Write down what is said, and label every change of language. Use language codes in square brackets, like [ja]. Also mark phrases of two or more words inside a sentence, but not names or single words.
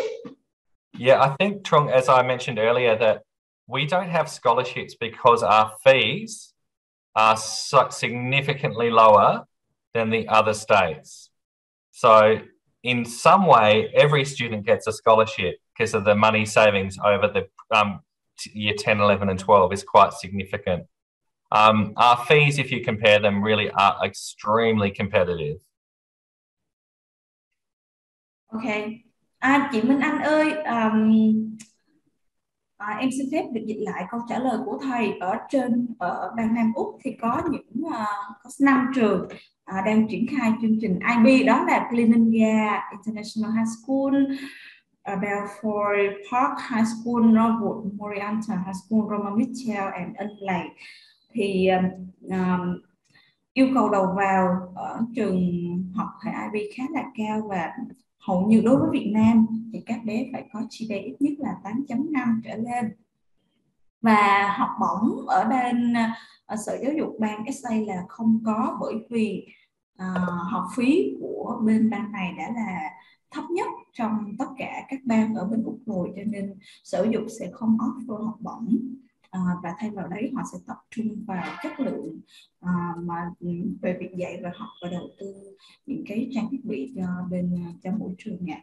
[en] Yeah, I think, Trung, as I mentioned earlier, that we don't have scholarships because our fees are significantly lower than the other states. So in some way, every student gets a scholarship because of the money savings over the year 10, 11 and 12 is quite significant. Our fees, if you compare them, really are extremely competitive. Okay. [vi] Chị Minh Anh ơi, em xin phép được dịch lại câu trả lời của thầy. Ở bang Nam Úc thì có 5 trường đang triển khai chương trình IB, đó là Cleveland International High School, Belfort Park High School, Norwood Moriarty High School, Roma Mitchell and Unley. Thì yêu cầu đầu vào ở trường học hệ IB khá là cao, và hầu như đối với Việt Nam thì các bé phải có GPA ít nhất là 8.5 trở lên. Và học bổng ở bên Sở Giáo dục bang SA là không có, bởi vì học phí của bên bang này đã là thấp nhất trong tất cả các bang ở bên Úc rồi, cho nên Sở Giáo dục sẽ không offer học bổng, và thay vào đấy họ sẽ tập trung vào chất lượng mà về việc dạy và học, và đầu tư những cái trang thiết bị cho mỗi trường ạ.